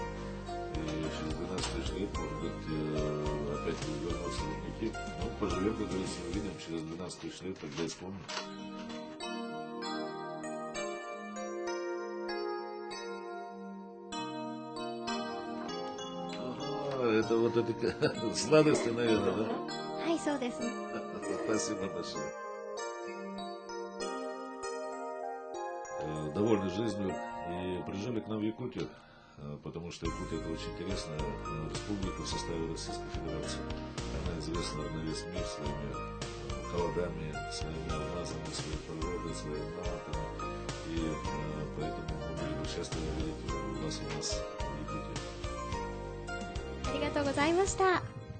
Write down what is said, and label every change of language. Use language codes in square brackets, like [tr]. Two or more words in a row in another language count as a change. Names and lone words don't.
[ru] И через 12 лет, может быть, опять вернутся ледники. Ну, поживем, как говорится, увидим, через 12 тысяч лет тогда и вспомним. Это вот это сладости, наверное, да? [ja] はい、そうです。 [ru] Спасибо большое. Довольны жизнью и приезжали к нам в Якутию, потому что Якутия — это очень интересная республика в составе Российской Федерации. Она известна на весь мир своими холодами, своими алмазами, своей природой, своими мамонтами. И поэтому мы были бы счастливы видеть вас у нас в Якутии. [ja] ありがとうございました。